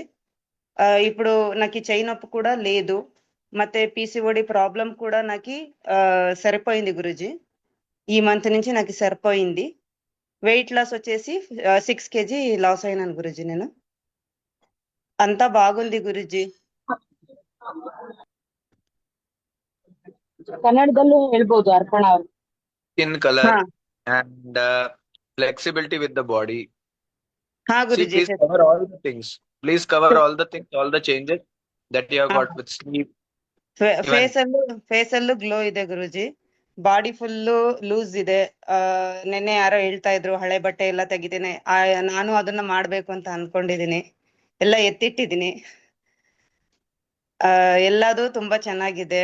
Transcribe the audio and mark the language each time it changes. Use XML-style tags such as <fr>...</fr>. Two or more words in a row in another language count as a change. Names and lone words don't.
<te>ఇప్పుడు నాకు చెయ్యి నొప్పి కూడా లేదు. ಮತ್ತೆ</te> <en>PCOD problem</en> <te>కూడా నాకు సరిపోయింది గురూజీ. ఈ మంత్ నుంచి నాకు సరిపోయింది.</te> <en>weight loss</en> <te>వచ్చేసి 6 kg లాస్ అయినాను గురూజీ నేను. అంతా బాగుంది గురూజీ.</te> <kn>ಕನ್ನಡದಲ್ಲೂ ಹೇಳ್ಬೋದು ಅರ್ಪಣ ಅವ್ರು.</kn> <en>Skin color ಹಾ and flexibility with the body. ಹಾ See,</en> <kn>ಗುರೂಜಿ.</kn> <en>please cover all the things. Please cover all the things, all the changes that you have got with sleep. Even</en> <kn>ಫೇಸ್ ಅಲ್ಲೂ ಗ್ಲೋ ಇದೆ ಗುರೂಜಿ. ಬಾಡಿ ಫುಲ್ಲು ಲೂಸ್ ಇದೆ. ನೆನ್ನೆ ಯಾರೋ ಹೇಳ್ತಾ ಇದ್ರು ಹಳೆ ಬಟ್ಟೆ ಎಲ್ಲ ತೆಗಿತೀನಿ. ನಾನು ಅದನ್ನ ಮಾಡ್ಬೇಕು ಅಂತ ಅನ್ಕೊಂಡಿದೀನಿ, ಎಲ್ಲ ಎತ್ತಿಟ್ಟಿದೀನಿ. ಎಲ್ಲದೂ ತುಂಬಾ ಚೆನ್ನಾಗಿದೆ.</kn>